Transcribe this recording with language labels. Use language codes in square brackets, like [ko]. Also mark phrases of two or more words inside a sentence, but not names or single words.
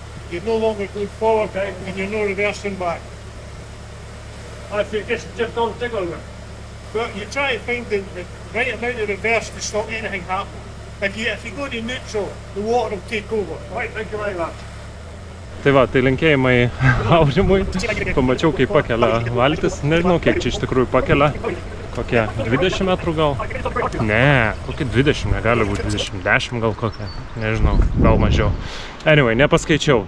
[en] you're no longer going forward and you're no reversing back. If you just don't tickle me. Well, you try to find the right amount of reverse to stop anything happening. If you go to neutral, the water will take over. Right, thank you very much. [lt] Tai va, tai linkėjimai Aurimui. Pamačiau, kaip pakelia valtis. Nežinau, kiek čia iš tikrųjų pakelia. Kokie 20 metrų gal? Ne, kokie 20, negali būti 20, 10 gal kokie. Nežinau, gal mažiau. Anyway, nepaskaičiau.